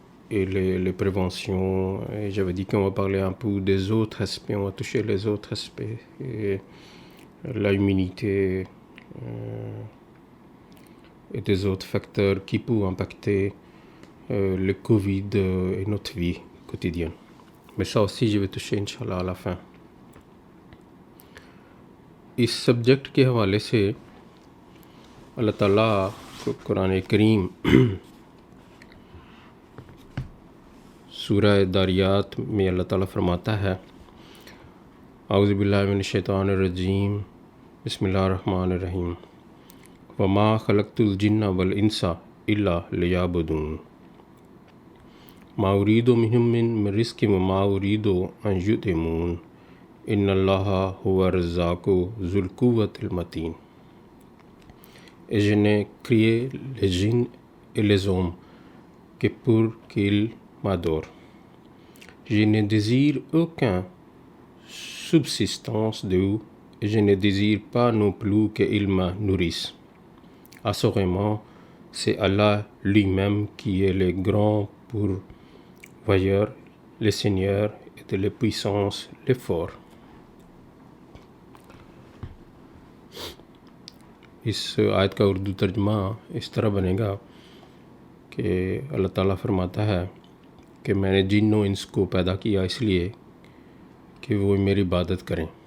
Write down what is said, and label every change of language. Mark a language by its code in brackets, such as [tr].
[fr] et les préventions, et j'avais dit qu'on va parler un peu des autres aspects, on va toucher les autres aspects, et l'immunité et des autres facteurs qui peuvent impacter le Covid et notre vie quotidienne. Mais ça aussi, je vais toucher Inch'Allah à la fin. [ur] اس subject کے حوالے سے اللہ تعالیٰ قرآن کریم سورہ داریات میں اللہ تعالیٰ فرماتا ہے، [ar] اعوذ باللہ من الشیطان الرجیم، بسم اللہ الرحمن الرحیم، وما خلقت الجن والانس الا لیعبدون ما اريد منهم من رزق وما اريد ان يطعمون ان اللہ هو الرزاق ذو القوۃ المتین. [fr] Et je n'ai créé les djinns et les hommes que pour qu'ils m'adorent. Je ne désire aucune subsistance d'eux et je ne désire pas non plus qu'ils me nourrissent. Assurément, c'est Allah lui-même qui est le grand pourvoyeur, le Seigneur et de la puissance, le fort. [ur] اس آیت کا اردو ترجمہ اس طرح بنے گا کہ اللہ تعالیٰ فرماتا ہے کہ میں نے جن و انس کو پیدا کیا اس لیے کہ وہ میری عبادت کریں،